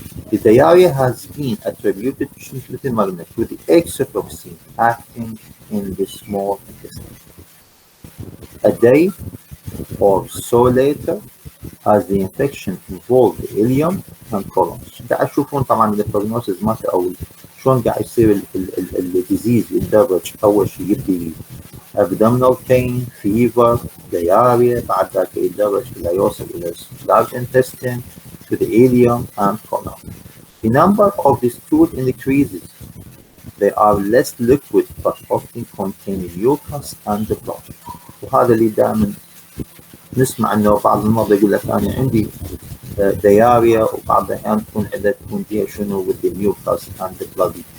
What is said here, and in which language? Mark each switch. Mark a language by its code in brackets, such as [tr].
[en] The diarrhea has been attributed to the exotoxin acting in the small intestine. A day or so later, as the infection involved the ileum and colons. [ar] قاعد تشوفون طبعا البروجنوسيس مالته او شلون قاعد يصير الديزيز يتدرج. اول شيء يبدي [en] abdominal pain, fever, diarrhea، [ar] بعد ذاك يتدرج الى يوصل الى [en] large intestine to the ileum and colon. The number of the stool increases. They are less liquid but often contain mucus and blood. [ar] وهذا اللي دائما نسمع انه بعض المرضى يقول لك انا عندي diarrhea وبعض الاحيان تكون فيها شنو [en] with the mucus and the blood.